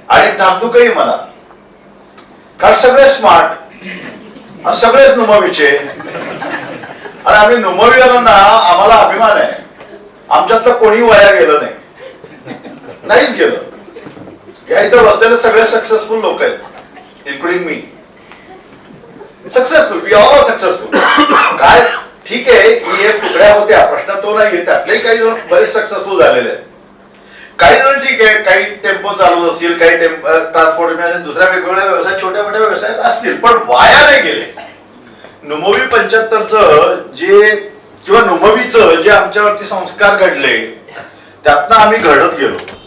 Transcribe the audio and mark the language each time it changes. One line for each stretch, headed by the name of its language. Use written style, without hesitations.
Marathi: आणि धाकधुकही मनात. कारण सगळे स्मार्ट, सगळेच नुमवीचे. आणि आम्ही नुमवीवाल्यांना आम्हाला अभिमान आहे. आमच्यात तर कोणी वाया गेलं नाहीच गेलं. या इथं बसलेले सगळे सक्सेसफुल लोक आहेत, including मी.
English: Successful, we all are successful.
Marathi: काय ठीक आहे, EF तुकड्या होत्या, प्रश्न तो नाही. त्यातलेही काही जण बरेच सक्सेसफुल झालेले आहेत. काही जण ठीक आहे, काही टेम्पो चालवत असतील, काही ट्रान्सपोर्ट दुसऱ्या वेगवेगळ्या व्यवसाय, छोट्या मोठ्या व्यवसायात असतील, पण वाया नाही गेले. नुमवी 75चं जे किंवा नुमवीचं जे आमच्यावरती संस्कार घडले त्यातनं आम्ही घडत गेलो.